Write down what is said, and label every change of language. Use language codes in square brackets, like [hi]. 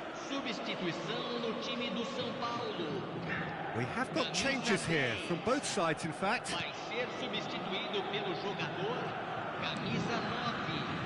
[pt] Substituição no time do São Paulo. [en] We have got changes here, from both sides in fact. [pt] Vai ser substituído pelo jogador camisa 9.